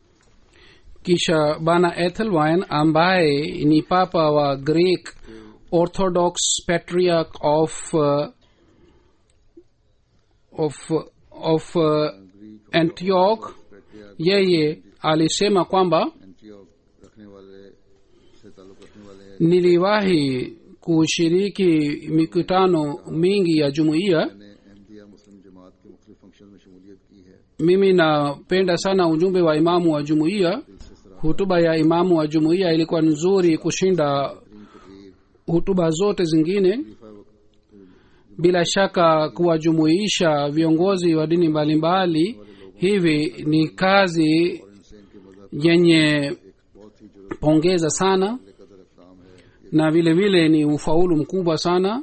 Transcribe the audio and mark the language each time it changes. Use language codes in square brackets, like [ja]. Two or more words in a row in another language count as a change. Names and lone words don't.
[sw] Kisha bana Ethelwine ambaye ni papa wa Greek Orthodox Patriarch of of Antioch, yeye alisema kwamba [ur] انٹیوک رکھنے والے سے تعلق رکھنے والے [sw] niliwahi kushiriki mikutano mingi ya jumuiya. [ur] نے احمدیہ مسلم جماعت کے مختلف فنکشن میں شمولیت کی ہے. [sw] Mimi napenda sana ujumbe wa imamu wa jumuiya. Hutuba ya imamu wa jumuiya ilikuwa nzuri kushinda hutuba zote zingine. Bila shaka kuwajumuisha viongozi wa dini mbalimbali hivi ni kazi yenye pongeza sana, na vile vile ni ufaulu mkubwa sana.